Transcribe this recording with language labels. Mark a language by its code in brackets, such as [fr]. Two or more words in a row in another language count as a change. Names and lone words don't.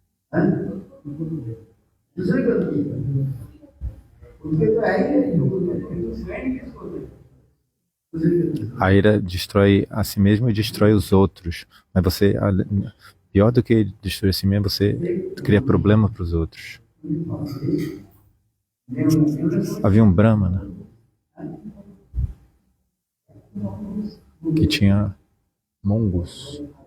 [hi] दूसरे को नहीं करते। उनके तो है ही नहीं, तो स्वयं किसको दे? [pt] A ira destrói a si mesmo e destrói os outros. Mas você, pior do que destruir a si mesmo, você cria problema para os outros. Havia um Brahmana que tinha mongus.